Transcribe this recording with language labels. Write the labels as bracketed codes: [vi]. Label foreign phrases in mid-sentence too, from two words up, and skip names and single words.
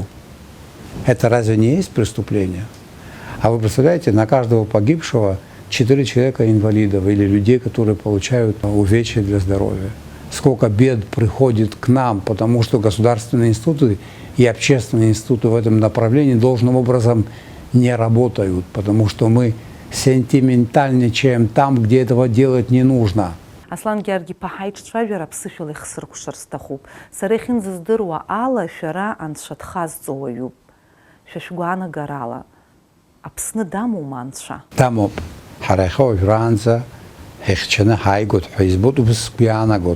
[ru] Это разве не есть преступление? А вы представляете, на каждого погибшего 4 человека инвалидов или людей, которые получают увечья для здоровья. Сколько бед приходит к нам, потому что государственные институты и общественные институты в этом направлении должным образом не работают, потому что мы сентиментальничаем там, где этого делать не нужно. [ab] Аслан Георги паҳаиҿцәажәара ԥсышәала ихсыркәшар сҭахуп. Сара ихьынӡаздыруа ала шәара анцәа дхазҵауаҩуп. Шәа шәгәаанагарала. Аԥсны дамоума анцәа? Дамоуп. Ҳара иахьа уажәраанӡа ҳихьчаны ҳааигоит ҳәа избоит, убас сгәы иаанагоит.